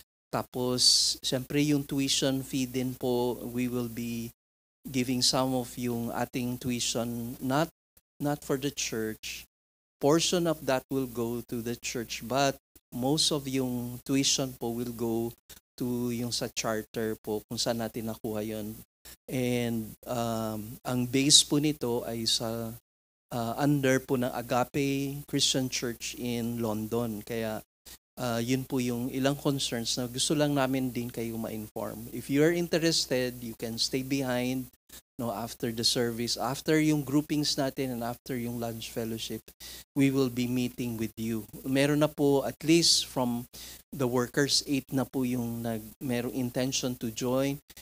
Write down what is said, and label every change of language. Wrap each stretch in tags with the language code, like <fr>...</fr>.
<tl>Tapos, syempre yung</tl> <en>tuition fee</en> <tl>din po,</tl> <en>we will be giving some of</en> <tl>yung ating</tl> <en>tuition, not for the church. Portion of that will go to the church, but most of yung tuition po will go to yung sa charter</en> <tl>po, kung saan natin nakuha yun. And ang base po nito ay sa under po ng Agape Christian Church in London. Kaya yun po yung ilang concerns na gusto lang namin din kayo ma-inform.</tl> <en>If you are interested, you can stay behind after the service, after yung groupings natin and after yung lunch fellowship, we will be meeting with you.</en> <tl>Meron na po</tl> <en>at least from the workers,</en> <tl>8 na po yung merong intention to join.</tl>